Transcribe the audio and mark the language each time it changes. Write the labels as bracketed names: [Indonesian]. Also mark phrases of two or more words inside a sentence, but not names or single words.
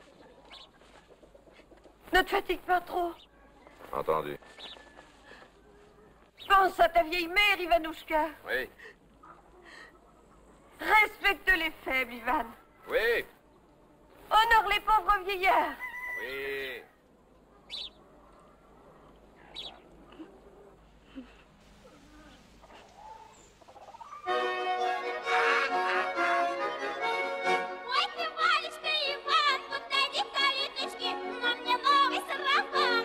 [French] ne te fatigue pas trop. Entendu. Pense à ta vieille mère, Ivanouchka. Oui. Respecte les faibles, Ivan. Oui. Honore les pauvres vieillards. Oui. [Russian] Ой, ты, Валечка, Иван, подойди к калиточке, на мне новый сарафан.